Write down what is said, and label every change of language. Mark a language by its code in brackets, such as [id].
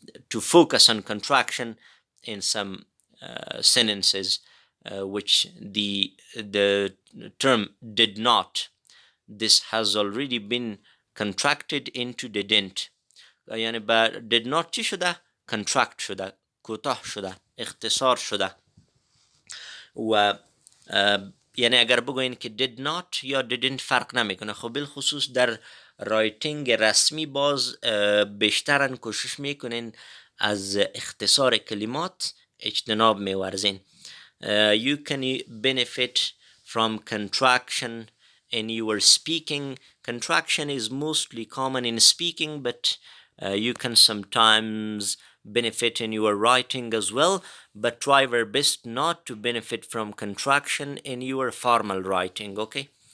[en] to focus on contraction in some sentences which the term did not, this has already been contracted into didn't. [fa] یعنی با did not چی شده؟ contract شده، کوتاه شده، اختصار شده. و یعنی اگر بگوین که did not یا didn't فرق نمیکنه. خب بالخصوص در رایتینگ رسمی باز بیشترن کوشش میکنین از اختصار کلمات اجتناب میورزین. [en] You can benefit from contraction in your speaking. Contraction is mostly common in speaking, but you can sometimes benefit in your writing as well, but try your best not to benefit from contraction in your formal writing, okay?